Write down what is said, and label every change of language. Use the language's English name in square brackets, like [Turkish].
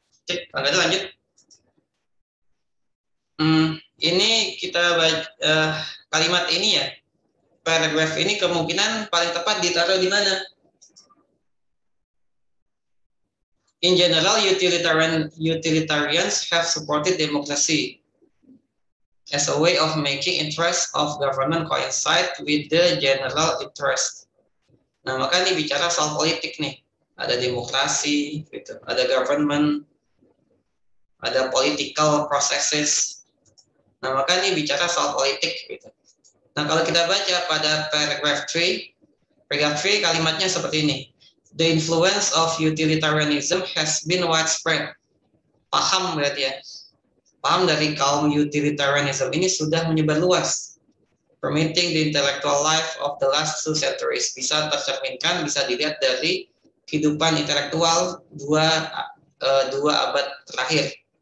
[Indonesian] Oke, lanjut. Ini kita baca kalimat ini ya. Paragraf ini kemungkinan paling tepat ditaruh di mana? [English] In general, utilitarians have supported democracy as a way of making interest of government coincide with the general interest. [Indonesian] Nah, maka ini bicara soal politik nih. Ada demokrasi, gitu. Ada government, ada political processes. Nah, maka ini bicara soal politik, gitu. Nah, kalau kita baca pada paragraph 3 kalimatnya seperti ini. [English] The influence of utilitarianism has been widespread. [Indonesian] Paham berarti ya. Paham dari kaum utilitarianism ini sudah menyebar luas. [English] Permitting the intellectual life of the last 2 centuries. [Indonesian] Bisa tercerminkan, bisa dilihat dari kehidupan intelektual dua abad terakhir.